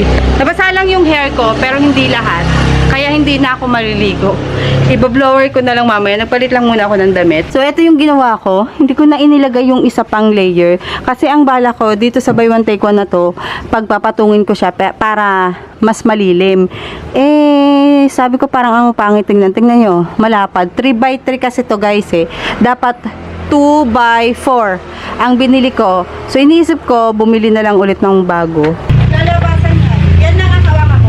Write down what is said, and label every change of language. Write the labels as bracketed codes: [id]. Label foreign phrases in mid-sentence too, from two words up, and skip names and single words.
[tl] Nabasa lang yung hair ko, pero hindi lahat. Kaya hindi na ako maliligo. Iba-blower ko na lang mamaya. Nagpalit lang muna ako ng damit. So, ito yung ginawa ko. Hindi ko na inilagay yung isa pang layer. Kasi ang bala ko, dito sa buy one take one na to, pagpapatungin ko siya para mas malilim. Sabi ko parang ang pangit. Tingnan nyo. Malapad. 3x3 kasi to guys Dapat 2x4 ang binili ko. So, iniisip ko, bumili na lang ulit ng bago. Lalabasan yan. Yan lang ang hawak ako.